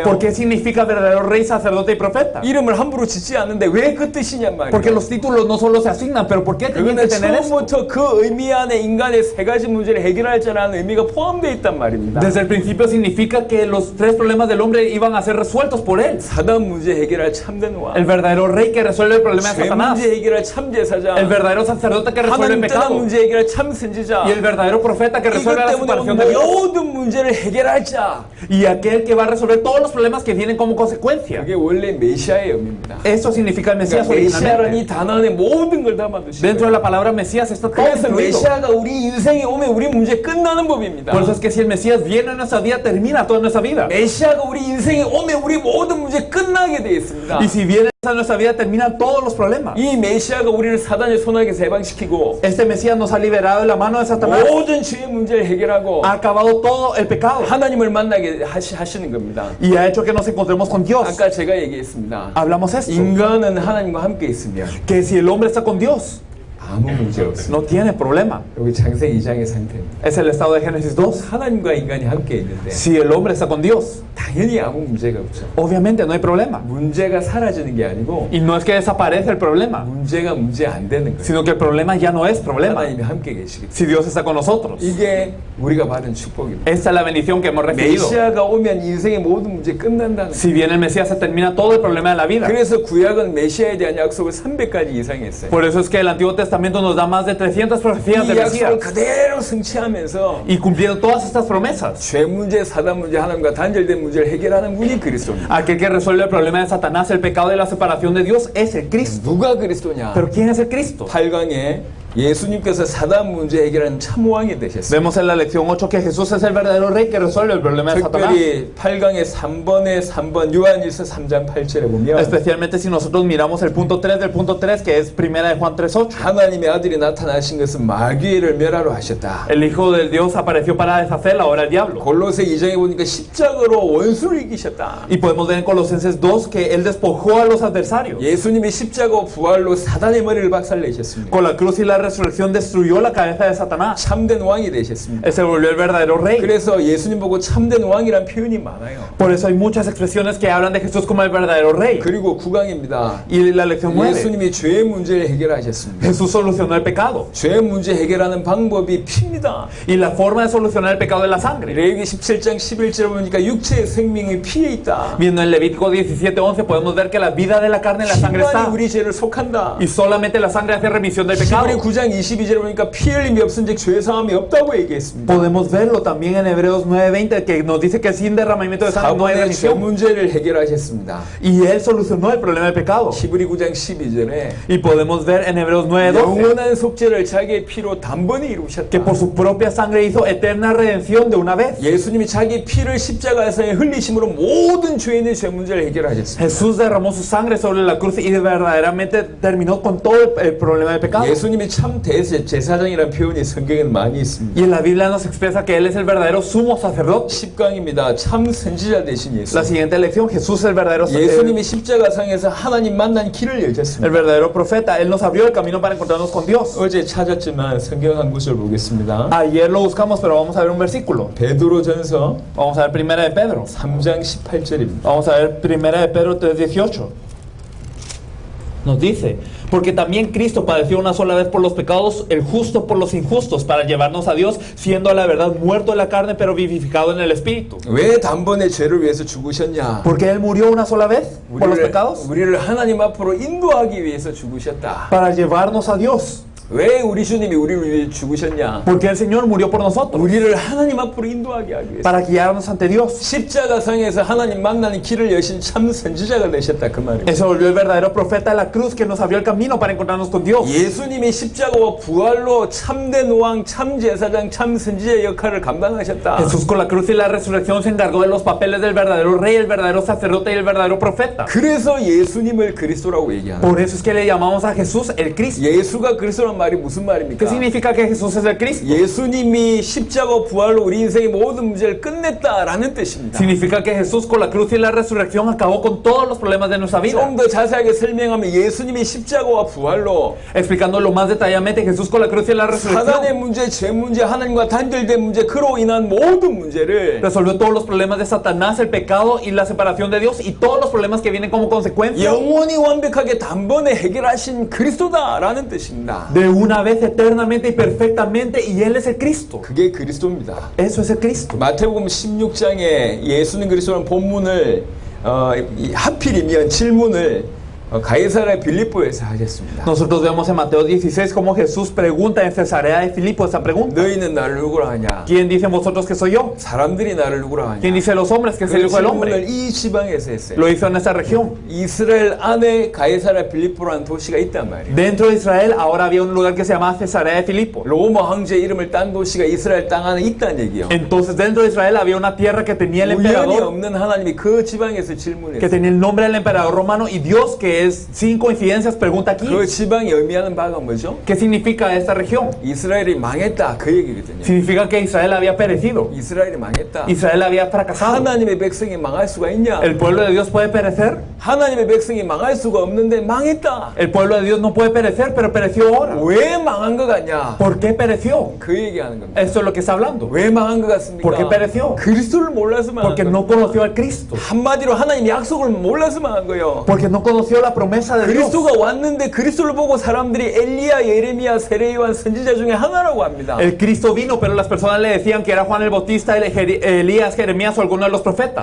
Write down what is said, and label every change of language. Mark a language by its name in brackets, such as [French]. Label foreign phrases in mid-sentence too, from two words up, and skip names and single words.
[Spanish] ¿Por qué significa verdadero rey, sacerdote y profeta? [Korean] 이름을 함부로 짓지 않는데 왜 그 뜻이냔 말이에요. [Spanish] Porque los títulos no solo se asignan, pero ¿por qué tienen que [Korean] 그거는 [Spanish] tener esto? [Korean] 처음부터 그 의미 안에 인간의 세 가지 문제를 해결할 자라는 의미가 포함되어 있단 말입니다. [Spanish] Desde el principio significa que los tres problemas del hombre iban a ser resueltos por él. [Korean] 사단 문제 해결할 참된 왕, [Spanish] El verdadero rey que resuelve el problema de [Korean] 죄 [Spanish] Satanás. [Korean] 문제 해결할 참제사장, [Spanish] El verdadero sacerdote que resuelve el [Korean] 하나님 떠난 [Spanish] pecado. [Korean] 문제 해결할 참선지자, [Spanish] Y el verdadero profeta que resuelve [Korean] 이것 [Spanish] la [Korean] 때문에 [Spanish] separación de Dios. [Korean] 모든 문제를 해결할 자, [Spanish] Y aquel que va a resolver todos los problemas que vienen como consecuencia. [Korean] 그게 원래 메시아의 의미입니다. [Spanish] Eso significa el Mesías [Korean] 그러니까 메시아라는 이 [Spanish] originalmente. [Korean] 단어 안에 모든 걸 담아두시고 [Spanish] Dentro de la palabra Mesías está todo [Korean] 그래서 [Spanish] incluido. [Korean] 메시아가 우리 인생에 오면 우리 문제 끝나는 법입니다. [Spanish] Por eso es que si el Mesías viene en nuestra vida, termina toda nuestra vida. [Korean] 메시아가 우리 인생에 오면 우리 모든 문제 끝나게 되어 있습니다. [Spanish] Y si viene en nuestra vida, terminan todos los problemas. [Korean] 이 메시아가 우리를 사단의 손아귀에서 해방시키고 [Spanish] Este Mesías nos ha liberado de la mano de Satanás. [Korean] 모든 죄의 문제를 해결하고 [Spanish] Ha acabado todo el pecado. [Korean] 하나님을 만나게 하시는 겁니다. [Spanish] Y ha hecho que nos encontremos con Dios. [Korean] 아까 제가 얘기했습니다. [Spanish] Hablamos esto. [Korean] 인간은 하나님과 함께 있으면 [Spanish] Que si el hombre está con Dios, [Korean] 아무 문제 없습니다. [Spanish] no tiene problema. [Korean] 여기 창세기 2장의 상태입니다. [Spanish] Es el estado de Génesis 2. [Korean] 하나님과 인간이 함께 있는데 [Spanish] Si el hombre está con Dios, [Korean] 당연히 아무 문제가 없죠. [Spanish] obviamente no hay problema. [Korean] 문제가 사라지는 게 아니고 [Spanish] Y no es que desaparece el problema, [Korean] 문제가 문제 안 되는 거예요. [Spanish] sino que el problema ya no es problema. [Korean] 하나님이 함께 계시기 때문에. [Spanish] Si Dios está con nosotros. [Korean] 이게 우리가 받은 축복입니다. [Spanish] Esta es la bendición que hemos recibido. [Korean] 메시아가 오면 인생의 모든 문제 끝난다는 거예요. [Spanish] Si viene el Mesías, se termina todo el problema de la vida. [Korean] 그래서 구약은 메시아에 대한 약속을 300가지 이상 했어요. [Spanish] Por eso es que el Antiguo Testamento nos da más de 300 profecías [Korean] 이 [Spanish] del [Korean] 약속을 [Spanish] Mesías. [Korean] 그대로 성취하면서 [Spanish] Y cumpliendo todas estas promesas. [Korean] 죄 문제, 사단 문제, 하나님과 단절된 문제를 해결하는 분이 그리스도입니다. [Spanish] Aquel que resuelve el problema de Satanás, el pecado y la separación de Dios, es el Cristo. [Korean] 누가 그리스도냐? [Spanish] Pero ¿quién es el Cristo? [Korean] 8강에 예수님께서 사단 문제 해결하는 참왕이 되셨어요. [Spanish] Vemos en la lección 8 que Jesús es el verdadero rey que resuelve el problema de Satanás. [Korean] 특별히 8강의 3번 요한일서 3장 8절에 보면 [Spanish] Especialmente si nosotros miramos el punto 3 del punto 3, que es primera de Juan 3:8. [Korean] 하나님의 아들이 나타나신 것은 마귀를 멸하러 하셨다. [Spanish] El Hijo del Dios apareció para deshacer la obra del diablo. [Korean] 골로새 2장에 보니까 십자가로 원수를 이기셨다. [Spanish] Y podemos ver en Colosenses 2 que Él despojó a los adversarios. [Korean] 예수님이 십자가 부활로 사단의 머리를 박살내셨습니다. [Spanish] Con la cruz y la resurrección destruyó la cabeza de Satanás. [Korean] 참된 왕이 되셨습니다. [Spanish] Él se volvió el verdadero rey. [Korean] 그래서 예수님 보고 참된 왕이란 표현이 많아요. [Spanish] Por eso hay muchas expresiones que hablan de Jesús como el verdadero rey. [Korean] 그리고 9강입니다. [Spanish] Y la lección 9. [Korean] 예수님이 죄의 문제를 해결하셨습니다. [Spanish] Jesús solucionó el pecado. [Korean] 죄의 문제 해결하는 방법이 피입니다. [Spanish] Y la forma de solucionar el pecado es la sangre. [Korean] 레위기 17장 11절에 보니까 육체의 생명이 피에 있다. [Spanish] Viendo en Levítico 17:11 podemos ver que la vida de la carne en la sangre [Korean] 피만이 [Spanish] está. [Korean] 우리 죄를 속한다. [Spanish] Y solamente la sangre hace remisión del pecado. [Korean] 히브리 9장 22절에 보니까 피 흘림이 없은즉 죄 사함이 없다고 얘기했습니다. [Spanish] Podemos verlo también en Hebreos 9:20 que nos dice que sin derramamiento de sangre no hay [Korean] 사번의 죄 [Spanish] remisión. [Korean] 문제를 해결하셨습니다. [Spanish] Y Él solucionó el problema del pecado. [Korean] 히브리 9장 12절에 [Spanish] Y podemos ver en Hebreos 9:12 [Korean] 영원한 속죄를 자기의 피로 단번에 이루셨다. [Spanish] que por su propia sangre hizo eterna redención de una vez. [Korean] 예수님이 자기 피를 십자가에서의 흘리심으로 모든 죄인의 죄 문제를 해결하셨습니다. [Spanish] Jesús derramó su sangre sobre la cruz y verdaderamente terminó con todo el problema del pecado. [Korean] 예수님이 참 대제사장이라는 표현이 성경에는 많이 있습니다. [Spanish] Y en la Biblia nos expresa que Él es el verdadero sumo sacerdote. [Korean] 10강입니다. 참 선지자 되신 예수. [Spanish] La siguiente lección, Jesús es el verdadero [Korean] 예수님이 십자가상에서 하나님 만난 길을 [Spanish] el [Korean] 여셨습니다. [Spanish] verdadero profeta. Él nos abrió el camino para encontrarnos con Dios. [Korean] 어제 찾았지만 성경 한 구절 보겠습니다. [Spanish] Ayer lo buscamos, pero vamos a ver un versículo. [Korean] 베드로전서 [Spanish] Vamos a ver primera de Pedro. [Korean] 3장 18절입니다. [Spanish] Vamos a ver primera de Pedro 3:18. Nos dice, porque también Cristo padeció una sola vez por los pecados, el justo por los injustos, para llevarnos a Dios, siendo a la verdad muerto en la carne, pero vivificado en el Espíritu. [Korean] 왜 단번에 죄를 위해서 죽으셨냐? [Spanish] Porque Él murió una sola vez por los pecados, [Korean] 우리를 하나님 앞으로 인도하기 위해서 죽으셨다. [Spanish] para llevarnos a Dios. [Korean] 왜 우리 주님이 우리를 위해 죽으셨냐? [Spanish] Porque el Señor murió por nosotros, [Korean] 우리를 하나님 앞으로 인도하게 하기 위해서. [Spanish] para guiarnos ante Dios. [Korean] 십자가상에서 하나님 만나는 길을 여신 참 선지자가 되셨다 그 말이에요. [Spanish] Él se volvió el verdadero profeta de la cruz que nos abrió el camino para encontrarnos con Dios. [Korean] 예수님이 십자가와 부활로 참된 왕, 참 제사장, 참 선지자의 역할을 감당하셨다. [Spanish] Jesús con la cruz y la resurrección se encargó de los papeles del verdadero rey, el verdadero sacerdote y el verdadero profeta. [Korean] 그래서 예수님을 그리스도라고 얘기하는. [Spanish] Por eso es que le llamamos a Jesús el Cristo. [Korean] 예수가 그리스도란 말이 무슨 [Spanish] ¿Qué [Korean] 말입니까? [Spanish] significa que Jesús es el Cristo? [Korean] 예수님이 십자가 부활로 우리 인생의 모든 문제를 끝냈다라는 뜻입니다. [Spanish] Significa que Jesús con la cruz y la resurrección acabó con todos los problemas de nuestra vida. [Korean] 좀 더 자세하게 설명하면 예수님이 십자가와 부활로 [Spanish] Explicándolo más detalladamente, Jesús con la cruz y la [Korean] 사단의 [Spanish] resurrección [Korean] 문제, 죄 문제, 하나님과 단절된 문제, 그로 인한 모든 문제를 [Spanish] resolvió todos los problemas de Satanás, el pecado y la separación de Dios y todos los problemas que vienen como consecuencia. [Korean] 영원히 완벽하게 단번에 해결하신 그리스도다라는 뜻입니다. [Spanish] De una vez eternamente y perfectamente, y Él es el Cristo. [Korean] 그게 그리스도입니다. [Spanish] Eso es el Cristo. [Korean] 마태복음 16장에 예수는 그리스도라는 본문을 하필이면 질문을 가이사랴 빌립보에서 하셨습니다. [Spanish] Nosotros vemos en Mateo 16 cómo Jesús pregunta en Cesarea de Filipo esa pregunta. [Korean] 너희는 나를 누구라 하냐? [Spanish] ¿Quién dicen vosotros que soy yo? [Korean] 사람들이 나를 누구라 하냐? [Spanish] ¿Quién dice los hombres que es el [Korean] 그 [Spanish] Hijo del [Korean] 질문을 [Spanish] Hombre? [Korean] 이 지방에서 했어요. [Spanish] Lo hizo en esa región. [Korean] 이스라엘 안에 가이사랴 빌립보라는 도시가 있단 말이에요. [Spanish] Dentro de Israel ahora había un lugar que se llamaba Cesarea de Filipo. [Korean] 로마 황제 이름을 딴 도시가 이스라엘 땅 안에 있다는 얘기예요. [Spanish] Entonces dentro de Israel había una tierra que tenía el [Korean] 우연히 [Spanish] emperador, [Korean] 없는 하나님이 그 지방에서 [Spanish] que [Korean] 질문했어요. [Spanish] tenía el nombre del emperador romano, y Dios, que es sin coincidencias, pregunta aquí, [Korean] 그 지방이 의미하는 바가 뭐죠? [Spanish] ¿qué significa esta región? [Korean] 이스라엘이 망했다 그 얘기거든요. [Spanish] Significa que Israel había perecido, [Korean] 이스라엘이 망했다. [Spanish] Israel había fracasado. [Korean] 하나님의 백성이 망할 수가 있냐? [Spanish] ¿El pueblo de Dios puede perecer? [Korean] 하나님의 백성이 망할 수가 없는데 망했다. [Spanish] El pueblo de Dios no puede perecer, pero pereció ahora. [Korean] 왜 망한 것 같냐? [Spanish] ¿Por qué pereció? [Korean] 그 얘기하는 겁니다. [Spanish] Esto es lo que está hablando. [Korean] 왜 망한 것 같습니까? [Spanish] ¿Por qué pereció? [Korean] 그리스도를 몰라서 망한 [Spanish] Porque [Korean] 거예요. [Spanish] no conoció al Cristo, [Korean] 한마디로 하나님 약속을 몰라서 망한 거예요. [Spanish] porque no conoció la promesa de Dios. [Korean] 그리스도가 왔는데 그리스도를 보고 사람들이 엘리야, 예레미야, 세례요한 선지자 중에 하나라고 합니다. [Spanish] El Cristo vino, pero las personas le decían que era Juan el Bautista, Elías, Jeremías o alguno de los profetas.